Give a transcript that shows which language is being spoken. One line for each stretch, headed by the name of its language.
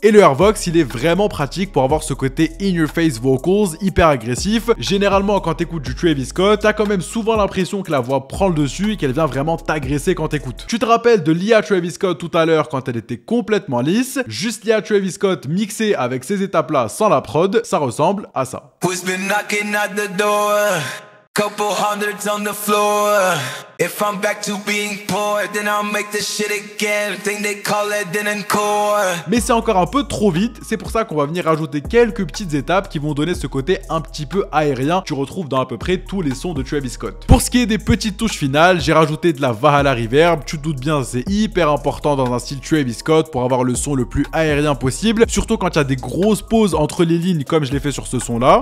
French: Et le Airvox, il est vraiment pratique pour avoir ce côté
English: in-your-face vocals
French: hyper agressif. Généralement, quand t'écoutes du Travis Scott, t'as quand même souvent l'impression que la voix prend le dessus et qu'elle vient vraiment t'agresser quand t'écoutes. Tu te rappelles de l'IA Travis Scott tout à l'heure quand elle était complètement lisse, juste l'IA Travis Scott mixée avec ces étapes-là sans la prod, ça ressemble à ça.
English: Who's been knocking at the door? Couple hundreds on the floor. If I'm back to being poor, then I'll make this shit again. Think they call it then encore.
French: Mais c'est encore un peu trop vite, c'est pour ça qu'on va venir rajouter quelques petites étapes qui vont donner ce côté un petit peu aérien que tu retrouves dans à peu près tous les sons de Travis Scott. Pour ce qui est des petites touches finales, j'ai rajouté de la Valhalla Reverb. Tu te doutes bien, c'est hyper important dans un style Travis Scott pour avoir le son le plus aérien possible, surtout quand il y a des grosses pauses entre les lignes comme je l'ai fait sur ce son là.